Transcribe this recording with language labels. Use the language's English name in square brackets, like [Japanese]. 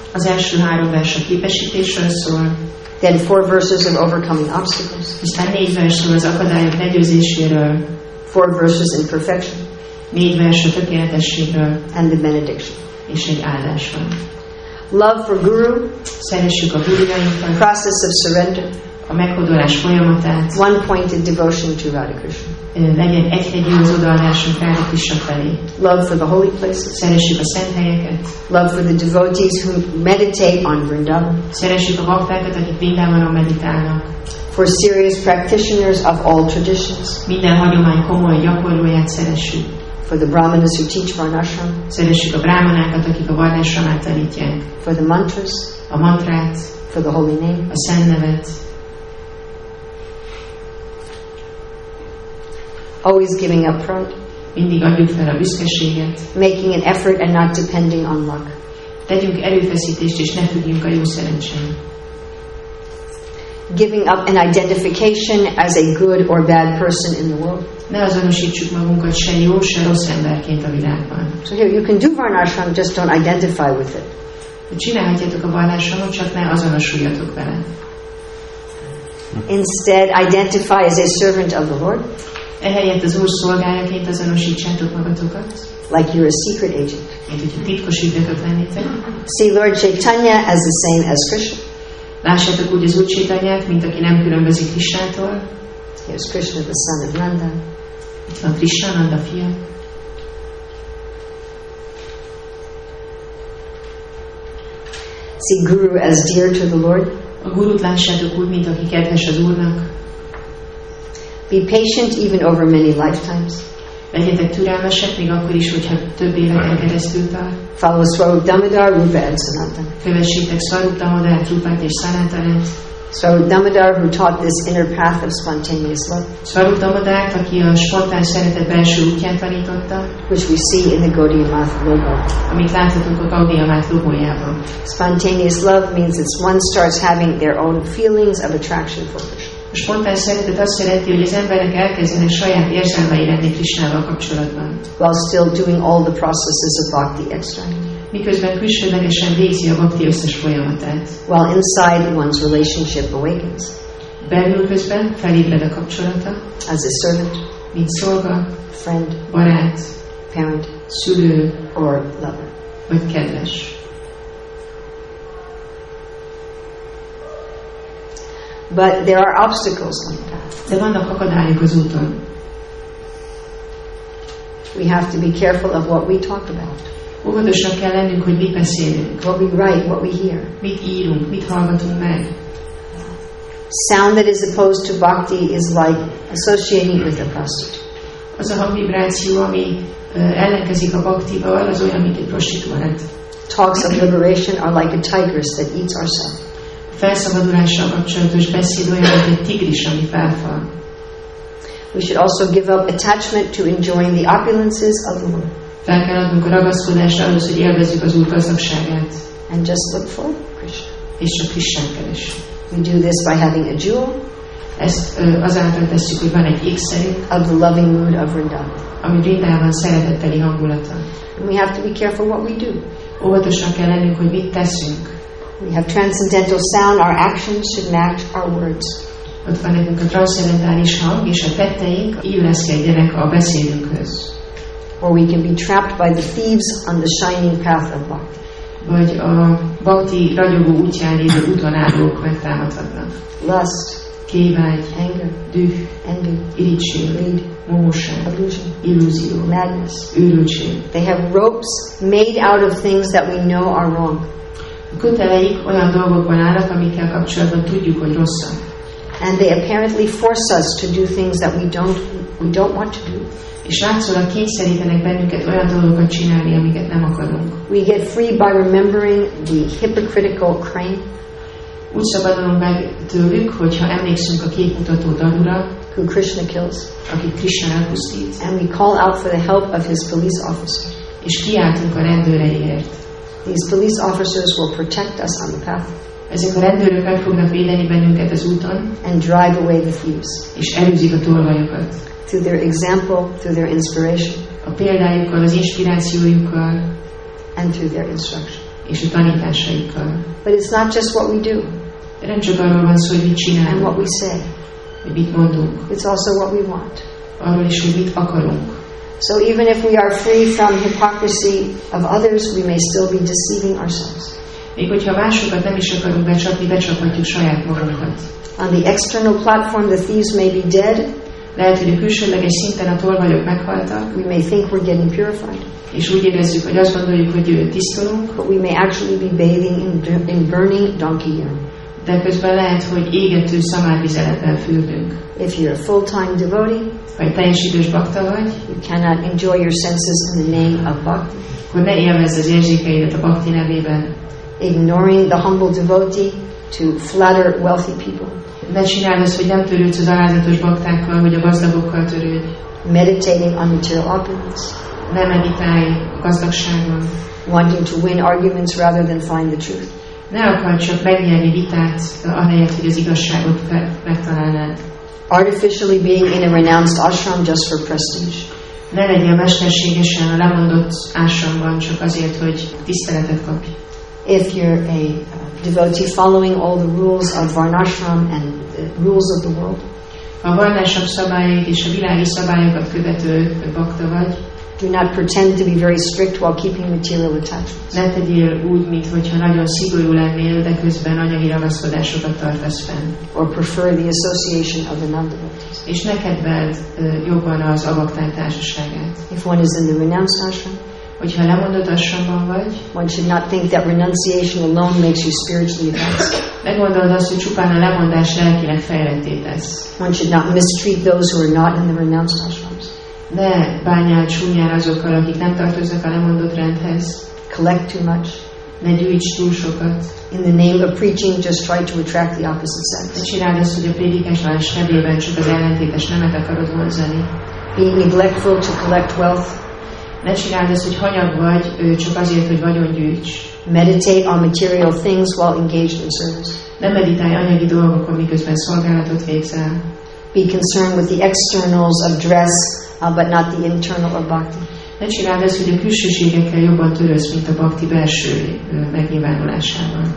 [Hungarian] Az első 3 vers a képesítésről szól, [English] then 4 verses of overcoming obstacles, [Hungarian] aztán 4 vers szól az akadályok legyőzéséről, [English] 4 verses in perfection, [Hungarian] 4 vers a tökéletességről, [English] and the benediction. [Hungarian] és egy áldás van. [English] Love for Guru, [Hungarian] Szeressük a gurujainkat, [English] process of surrender, [Hungarian] a meghódolás folyamatát, [English] one-pointed devotion to Radha Krishna. [Hungarian] legyen egyhegyű az odaadásunk Radha Krishna felé. [English] Love for the holy places, [Hungarian] Szeressük a szent helyeket, [English] love for the devotees who meditate on Vrindavan, [Hungarian] szeressük a baktákat, akik Vrindavanon meditálnak, [English] for serious practitioners of all traditions, [Hungarian] minden hagyomány komoly gyakorlóját szeressük, [English] for the brahmanas who teach varnashram, [Hungarian] szeressük a brámanákat, akik a varnásramát tanítják, [English] for the mantras, [Hungarian] a mantrát, [English] for the holy name, [Hungarian] a szent nevet, [English] always giving up front, [Hungarian] mindig adjuk fel a büszkeséget, [English] making an effort and not depending on luck, [Hungarian] tegyünk erőfeszítést és ne függjünk a jó szerencsén. [English] giving up an identification as a good or bad person in the world. [Hungarian] Ne azonosítsuk magunkat se jó, se rossz emberként a világban. [English] So here, you can do varnashram, just don't identify with it. [Hungarian] Csinálhatjátok a vallásomot, csak ne azonosuljatok vele. [English] Instead, identify as a servant of the Lord, [Hungarian] Ehelyett az Úr szolgájaként azonosítsátok magatokat, [English] like you're a secret agent. [Hungarian] mint hogyha titkos ügynökök lennétek. [English] See Lord Chaitanya as the same as Krishna. [Hungarian] Lássátok úgy az Úr Chaitanyát, mint aki nem különbözik Krishnától. [English] Here's Krishna, the son of Nanda. [Hungarian] Itt van Krishna, Nanda fia. [English] See Guru as dear to the Lord. [Hungarian] A gurut lássátok úgy, mint aki kedves az Úrnak. [English] Be patient even over many lifetimes. [Hungarian] Legyetek türelmesek, még akkor is, hogyha több éveken keresztül tart. [English] Follow Swarup Damodar, Rupa and Sanatana. [Hungarian] Kövessétek Swarup Damodart, Rupát és Sanatanát. [English] Swarup Damodar, who taught this inner path of spontaneous love, [Hungarian] Swarup Damodart, aki a spontán szeretet belső útját tanította, [English] which we see in the Gaudiya Math logo. [Hungarian] amit láthatunk a Gaudiya Math logójában. [English] Spontaneous love means it's one starts having their own feelings of attraction for Krishna. [Hungarian] A spontán szeretet azt jelenti, hogy az emberek elkezdenek saját érzelmei lenni Krishnával kapcsolatban, [English] while still doing all the processes of bhakti externally, [Hungarian] miközben külsőlegesen végzi a bhakti összes folyamatát. [English] while inside one's relationship awakens [Hungarian] Belül közben felébred a kapcsolata, [English] as a servant, [Hungarian] mint szolga, [English] friend, [Hungarian] barát, [English] parent, [Hungarian] szülő [English] or lover. [Hungarian] vagy kedves. [English] But there are obstacles on the path. [Hungarian] De vannak akadályok az úton. [English] We have to be careful of what we talk about, [Hungarian] Óvatosnak kell lennünk, hogy mit beszélünk, [English] what we write, what we hear. [Hungarian] mit írunk, mit hallgatunk meg. [English] Sound that is opposed to bhakti is like associating with a prostitute. [Hungarian] Az a hangvibráció, ami ellenkezik a bhaktival, az olyan, mint egy prostituált. [English] Talks of liberation are like a tigress that eats ourselves. [Hungarian] Felszabadulással kapcsolatos beszéd olyan, mint egy tigris, ami felfal. [English] We should also give up attachment to enjoying the opulences of the Lord [Hungarian] Fel kell adnunk a ragaszkodást ahhoz, hogy élvezzük az Úr gazdagságát, [English] and just look for Krishna. [Hungarian] és csak Krisnát keressük. [English] We do this by having a jewel [Hungarian] Ezt azáltal tesszük, hogy van egy ékszerünk, [English] of the loving mood of Vrindavan. [Hungarian] ami Vrindában szeretetteli hangulata. [English] And we have to be careful what we do. [Hungarian] Óvatosnak kell lennünk, hogy mit teszünk. [English] We have transcendental sound. Our actions should match our words. [Hungarian] Ott van nekünk a transzcendentális hang, és a tetteink illeszkedjenek a beszédünkhöz. [English] Or we can be trapped by the thieves on the shining path of bhakti. [Hungarian] Vagy a bhakti ragyogó útján lévő útonállók megtámadhatnak. [English] Lust, [Hungarian] Kévágy, [English] anger, [Hungarian] düh, [English] envy, [Hungarian] irigység, [English] greed, [Hungarian] mohóság, [English] illusion, [Hungarian] illúzió, [English] madness. [Hungarian] őrültség. [English] They have ropes made out of things that we know are wrong. [Hungarian] A köteleik olyan dolgokban állnak, amikkel kapcsolatban tudjuk, hogy rosszak. [English] And they apparently force us to do things that we don't want to do. [Hungarian] És látszólag kényszerítenek bennünket olyan dolgokat csinálni, amiket nem akarunk. [English] We get free by remembering the hypocritical crane [Hungarian] Úgy szabadulunk meg tőlük, hogyha emlékszünk a képmutató dalura, [English] who Krishna kills, [Hungarian] akit Krishna elpusztít, [English] and we call out for the help of his police officers. [Hungarian] és kiáltunk a rendőreiért. [English] These police officers will protect us on the path [Hungarian] Ezek a rendőrök meg fognak védeni bennünket az úton, [English] and drive away the thieves [Hungarian] és elűzik a tolvajokat. [English] through their example, through their inspiration, [Hungarian] A példájukkal, az inspirációjukkal, [English] and through their instruction. [Hungarian] és a tanításaikkal. [English] But it's not just what we do [Hungarian] De nem csak arról van szó, hogy mit [English] and [Hungarian] csinálunk, [English] what we say. [Hungarian] hogy mit mondunk, [English] It's also what we want. [Hungarian] arról is, hogy mit akarunk. [English] So even if we are free from hypocrisy of others, we may still be deceiving ourselves. [Hungarian] Még hogyha másokat nem is akarunk becsapni, becsaphatjuk saját magunkat. [English] On the external platform, the thieves may be dead. [Hungarian] Lehet, hogy a külsőleges szinten a tolvajok meghaltak, [English] We may think we're getting purified, [Hungarian] és úgy érezzük, hogy azt gondoljuk, hogy tisztulunk, [English] but we may actually be bathing in burning donkey urine. [Hungarian] de közben lehet, hogy égető szamárvizelettel fürdünk. [English] If you're a full-time devotee, [Hungarian] Ha egy teljes idős bakta vagy, [English] you cannot enjoy your senses in the name of bhakti. [Hungarian] akkor ne élvezd az érzékeidet a bhakti nevében. [English] Ignoring the humble devotee to flatter wealthy people. [Hungarian] Ne csináld azt, hogy nem törődsz az alázatos baktákkal, hogy a gazdagokkal törődj. [English] Meditating on material opulence. [Hungarian] Ne meditálj a gazdagságon. [English] Wanting to win arguments rather than find the truth. [Hungarian] Ne akar csak megnyerni vitát, ahelyett, hogy az igazságot megtalálnád. [English] Artificially being in a renounced ashram just for prestige. [Hungarian] Ne legyél mesterségesen a lemondott ásramban csak azért, hogy tiszteletet kapj. [English] If you're a devotee following all the rules of varnashram and the rules of the world, [Hungarian] Ha a varnások szabályait és a világi szabályokat követő bakta vagy, [English] do not pretend to be very strict while keeping material attachments. [Hungarian] ne tegyél úgy, mintha nagyon szigorú lennél, de közben anyagi ragaszkodásokat tartasz fenn. [English] Or prefer the association of the non-devotees. [Hungarian] És ne kedveld jobban az avakták társaságát. [English] If one is in the renounced ashram, [Hungarian] Hogyha lemondott ashramban vagy, [English] one should not think that renunciation alone makes you spiritually advanced. [Hungarian] ne gondold azt, hogy csupán a lemondás lelkileg fejletté tesz. [English] One should not mistreat those who are not in the renounced ashrams. [Hungarian] Ne bánjál csúnyán azokkal, akik nem tartoznak a lemondott rendhez. [English] Collect too much. [Hungarian] Ne gyűjts túl sokat. [English] In the name of preaching, just try to attract the opposite [Hungarian] Ne [English] sex. [Hungarian] csináld azt, hogy a prédikálás nevében csak az ellentétes nemet akarod vonzani. [English] Be neglectful to collect wealth. [Hungarian] Ne csináld azt, hogy hanyag vagy, csak azért, hogy vagyon gyűjts. [English] Meditate on material things while engaged in service. [Hungarian] Ne meditálj anyagi dolgokon, miközben szolgálatot végzel. [English] Be concerned with the externals of dress, but not the internal of bhakti. [Hungarian] Ne csináld azt, hogy a külsőségekkel jobban törődsz, mint a bhakti belső megnyilvánulásával.